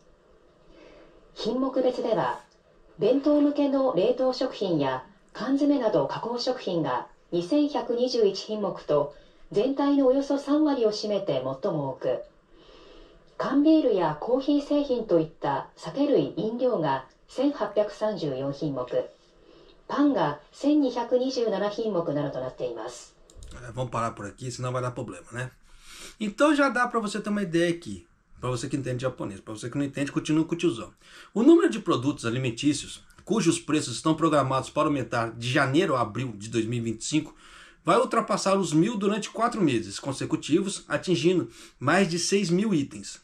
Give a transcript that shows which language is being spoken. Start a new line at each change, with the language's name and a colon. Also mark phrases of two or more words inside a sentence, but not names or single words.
Japanese: 品目別では、弁当向けの冷凍食品や缶詰など加工食品が2121品目と全体のおよそ3割を占めて最も多く、缶ビールやコーヒー製品といった酒類飲料が1834品目、パンが1227品目などとなっています。
Portuguese: Vamos parar por aqui, senão vai dar problema, né? Então já dá para você ter uma ideia aqui. Para você que entende japonês. Para você que não entende, continua com o tiozão. O número de produtos alimentícios cujos preços estão programados para aumentar de janeiro a abril de 2025 vai ultrapassar os 1.000 durante 4 meses consecutivos, atingindo mais de 6.000 itens.